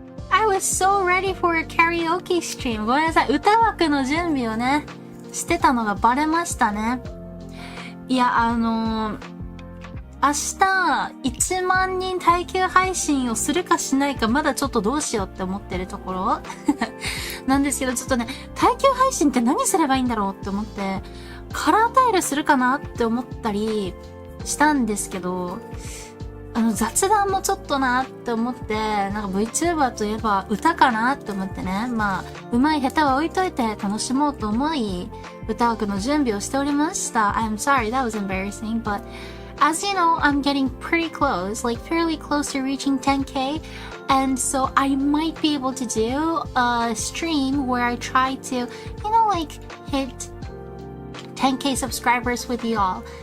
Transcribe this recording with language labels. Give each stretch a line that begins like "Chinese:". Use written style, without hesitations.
English: I was so ready for a karaoke stream.
Japanese: ごめんなさい。歌枠の準備をね、してたのがバレましたね。いや、明日1万人耐久配信をするかしないかまだちょっとどうしようって思ってるところなんですけど、ちょっとね、耐久配信って何すればいいんだろうって思って、カラータイルするかなって思ったりしたんですけど、雑談もちょっとなって思って、なんか VTuber といえば歌かなって思ってね、上手い下手は置いといて楽しもうと思い、歌枠の準備をしておりました。
English: I'm sorry, that was embarrassing, but as you know, I'm getting pretty close, fairly close to reaching 10k, and so I might be able to do a stream where I try to, hit 10k subscribers with you all.